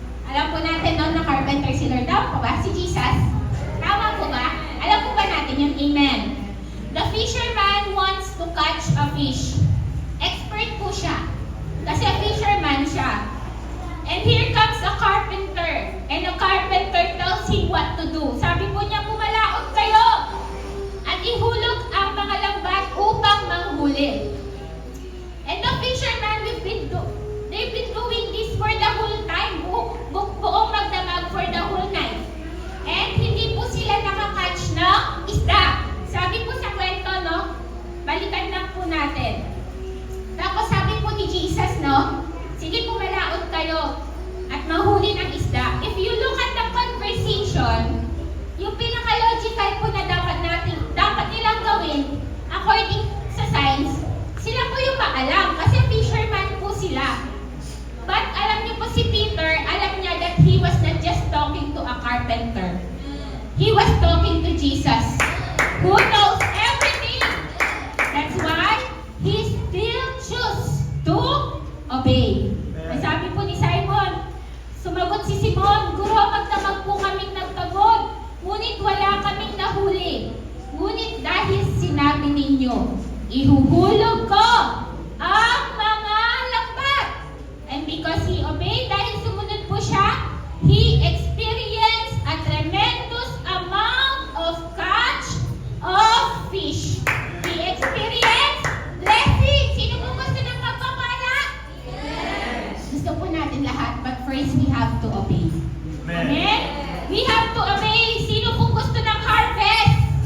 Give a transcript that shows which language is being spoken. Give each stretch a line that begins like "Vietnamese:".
Filipino: Alam po natin no, na carpenter si Lord. Tama po ba? Si Jesus? Tama po ba? Alam po ba natin yun? Amen.
English: The fisherman wants to catch a fish.
Filipino: Expert po siya. Kasi fisherman siya.
English: And here comes a carpenter. And the carpenter tells him what to do.
Filipino: Sabi po niya, pumalaot kayo at ihulog ang mga lambat upang manghuli.
English: And the fisherman, they've been doing this for the whole time.
Filipino: Buong magdamag
English: for the whole night.
Filipino: And hindi po sila nakakatch ng isda. Sabi po sa kwento, no? Balikan lang po natin. Tapos sabi po ni Jesus, no? Sige, pumalaot kayo at mahuli ng isda.
English: If you look at the conversation,
Filipino: yung pinaka-logical po na dapat nilang gawin, according sa science, sila po yung maalam kasi fisherman po sila.
English: But
Filipino: alam niyo po si Peter, alam niya
English: that he was not just talking to a carpenter. He was talking to Jesus, who knows everything. That's why he still chose to obey.
Filipino: Sabi po ni Simon, sumagot si Simon, Guro, magdamag po kaming nagtagod, ngunit wala kaming nahuli. Ngunit dahil sinabi ninyo, ihuhulog ko ang mga lambat.
English: And because he obeyed,
Filipino: dahil sumunod po siya,
English: he experienced a tremendous amount of catch of fish. He experienced blessing.
Filipino: Sino po gusto ng magpapala?
English: Yes.
Filipino: Gusto po natin lahat,
English: but first we have to obey. Amen? Amen? We have to obey.
Filipino: Sino po gusto ng harvest?